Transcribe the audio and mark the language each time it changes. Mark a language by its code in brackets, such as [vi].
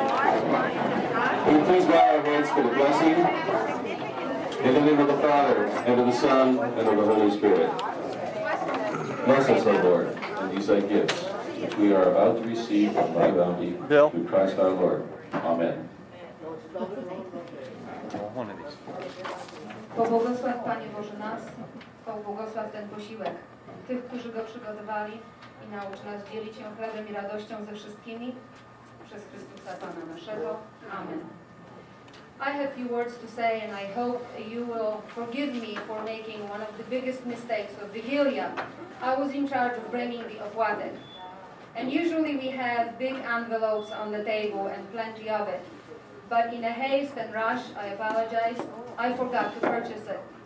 [en] Will you please bow our heads for the blessing? In the name of the Father, and of the Son, and of the Holy Spirit. Bless us, O Lord, and these thy gifts, which we are about to receive from thy bounty, through Christ our Lord. Amen. [pl] Pobłogosław, Panie Boże, nas, pobłogosław ten posiłek, tych, którzy go przygotowali i naucz nas dzielić się chlebem i radością ze wszystkimi, przez Chrystusa Pana naszego. Amen. [en] I have few words to say, and I hope you will forgive me for making one of the biggest mistakes of Wigilia. I was in charge of bringing the opłatek, and usually we have big envelopes on the table and plenty of it. But in a haste and rush, I apologize, I forgot to purchase it.